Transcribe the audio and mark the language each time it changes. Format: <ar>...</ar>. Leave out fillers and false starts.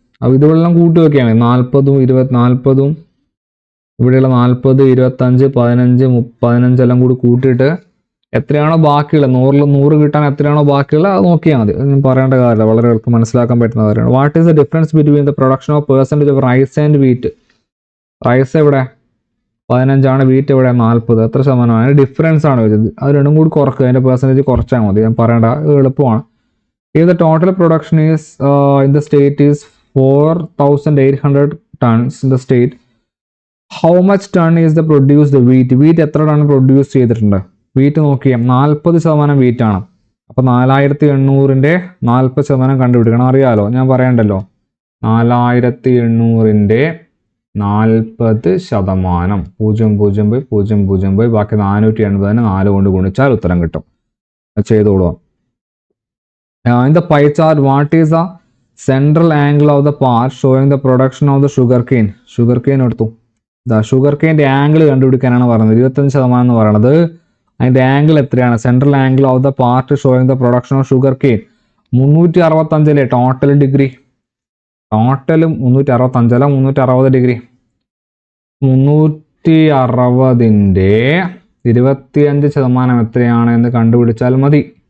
<ml>അപ്പോൾ ഇതുവെല്ലാം കൂട്ടി വയ്ക്കുകയാണ്. 40ഉം 40ഉം ഇവിടെയുള്ള 40, 25, 15, 15 എല്ലാം കൂടി കൂട്ടിയിട്ട് എത്രയാണോ ബാക്കിയുള്ളത്, 100 കിട്ടാൻ എത്രയാണോ ബാക്കിയുള്ളത് അത് നോക്കിയാൽ മതി. ഒന്നും പറയേണ്ട കാര്യമില്ല, വളരെ എളുപ്പം മനസ്സിലാക്കാൻ പറ്റുന്ന കാര്യമാണ്.</ml> <en>What is the difference between the production of percentage of rice and wheat?</en> <ml>Rice എവിടെ? 15 ആണ്. വീറ്റ് എവിടെ? 40. എത്ര ശതമാനമാണ്? ഡിഫറൻസ് ആണ് വരുന്നത്. അത് രണ്ടും കൂടി കുറക്കുക, അതിൻ്റെ പെർസെൻറ്റേജ് കുറച്ചാൽ മതി. ഞാൻ പറയേണ്ട, എളുപ്പമാണ്.</ml> <en>If the total production is in the state is 4,800 tons in the state, how much ton is the produced wheat?</en> <ml>Wheat എത്ര ടൺ പ്രൊഡ്യൂസ് ചെയ്തിട്ടുണ്ട്? വീറ്റ് നോക്കിയാൽ 40% വീറ്റ് ആണ്. അപ്പോൾ 4800-ന്റെ 40% കണ്ടുപിടിക്കണം. അറിയാലോ, ഞാൻ പറയണ്ടല്ലോ. 4800-ന്റെ 40%, 0.000 ബാക്കി 480-നെ 4 കൊണ്ട് ഗുണിച്ചാൽ ഉത്തരം കിട്ടും. ചെയ്തോളൂ.</ml> <en>In the pie chart, what is the central angle of the part showing the production of the sugarcane?</en> <ml>Sugarcane എടുത്തു. ഷുഗർക്കെയിൻ്റെ ആംഗിൾ കണ്ടുപിടിക്കാനാണ് പറയുന്നത്. 25% എന്ന് പറയുന്നത് അതിൻ്റെ ആംഗിൾ എത്രയാണ്?</ml> <en>Central angle of the part showing the production of sugar cane 365 total degree.</en> <ml>ടോട്ടലും 365 360 degree. 360-ന്റെ 25% എത്രയാണ് എന്ന് കണ്ടുപിടിച്ചാൽ മതി.</ml>